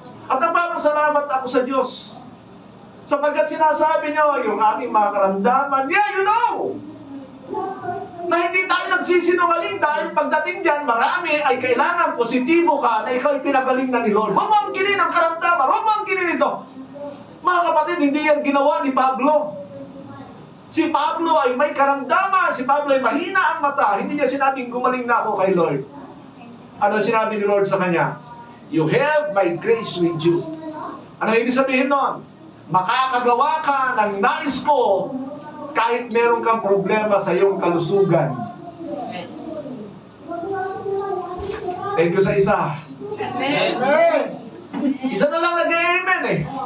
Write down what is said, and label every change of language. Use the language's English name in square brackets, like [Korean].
[Filipino] At nagpapasalamat ako sa Diyos. Sapagkat sinasabi niyo yung ating mga karamdaman, [English] yeah, you know, [Filipino] na hindi tayo nagsisinungaling dahil pagdating dyan, marami ay kailangan positibo ka na ikaw ay pinagaling na ni Lord. Huwag mo angkinin ang karamdaman, huwag mo angkinin ito. Mga kapatid, hindi yan ginawa ni Pablo. Si Pablo ay may karamdaman, si Pablo ay mahina ang mata. Hindi niya sinabing gumaling na ako kay Lord. Ano sinabi ni Lord sa kanya? [English] You have my grace with you. [Filipino] Ano ibig sabihin nun? Makakagawa ka ng nais ko kahit meron kang problema sa iyong kalusugan. Thank you sa isa. Amen. Isa na lang nag-amen eh.